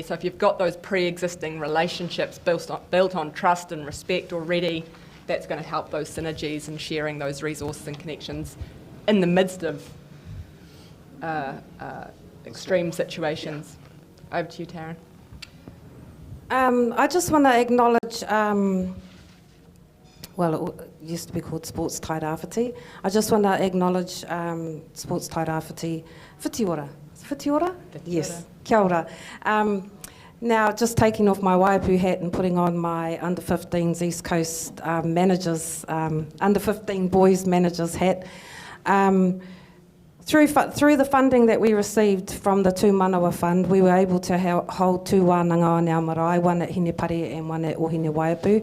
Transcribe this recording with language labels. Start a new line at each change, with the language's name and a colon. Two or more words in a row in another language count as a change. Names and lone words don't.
English: So if you've got those pre-existing relationships built on trust and respect already, that's going to help those synergies and sharing those resources and connections in the midst of extreme situations. Over to you, Taryne. I just want to acknowledge, it used to be called Sports Tairāwhiti. I just want to acknowledge Sports Tairāwhiti Whitiora. Whitiora?
Māori: Yes, kia ora.
English: Now, just taking off my Waiapu hat and putting on my under-15s East Coast managers, under-15 boys managers hat. Through the funding that we received from the Tū Manawa Fund, we were able to hold two wānanga on our marae, one at Hinepare and one at Ohine Waiapu.